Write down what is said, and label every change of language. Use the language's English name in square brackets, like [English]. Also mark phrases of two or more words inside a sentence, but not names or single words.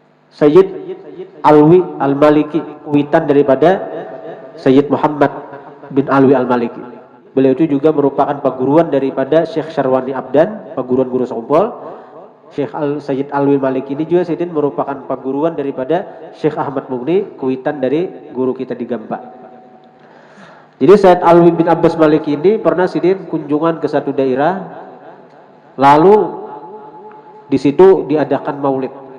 [Indonesian] Sayyid Alwi Al-Maliki, witan daripada Sayyid Muhammad bin Alwi Al-Maliki. Beliau itu juga merupakan paguruan daripada Syekh Syarwani Abdan, paguruan guru Songpol. Sayyid Alwi Al-Maliki ini juga Sidin merupakan paguruan daripada Syekh Ahmad Mugni, kuitan dari guru kita di Gampa. Jadi Sayyid Alwi bin Abbas Maliki ini pernah Sidin kunjungan ke satu daerah, lalu di situ diadakan maulid.